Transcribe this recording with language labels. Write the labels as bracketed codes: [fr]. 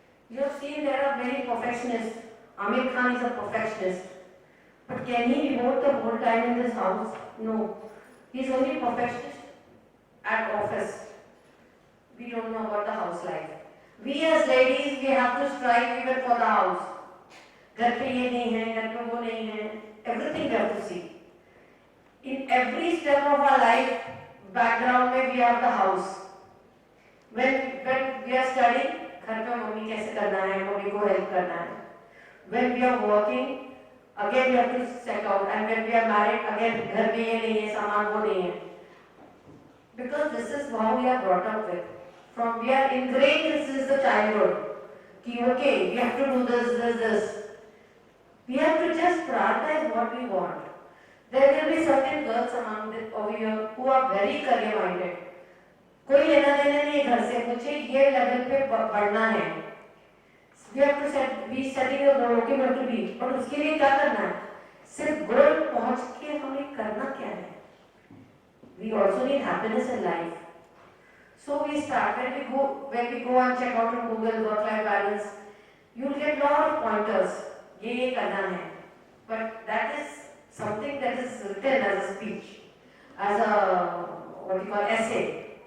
[en] You have seen there are many perfectionists. Amir Khan is a perfectionist. But can he devote the whole time in this house? No. He is only perfectionist at office. We don't know about the house life. We as ladies, we have to strive even for the house. [hi] घर पे ये नहीं है, घर पे वो नहीं है. [en] Everything we have to see. In every step of our life, background [hi] में [en] we have the house. When we are studying, [hi] घर पे मम्मी कैसे करना है, मम्मी को help करना है. [en] When we are working, again we have to check out. And when we are married, again [hi] घर में ये नहीं है, सामान वो नहीं है. [en] Because this is how we are brought up with. From we are ingrained since the childhood. [hi] Ki [en] okay, we have to do this. We have to just prioritize what we want. There will be certain girls among over here who are very career minded. [hi] कोई लेना देना नहीं घर से, मुझे ये level पे बढ़ना है. [en] We have to be setting a goal, okay, what to be. [hi] और उसके लिए क्या करना है? सिर्फ गोल पहुंच के हमें करना क्या है? [en] We also need happiness in life. So we start when we go and check out on Google work-life balance, you'll get lot of pointers. [hi] ये करना है. [en] But that is something that is written as a speech, as a what you call essay.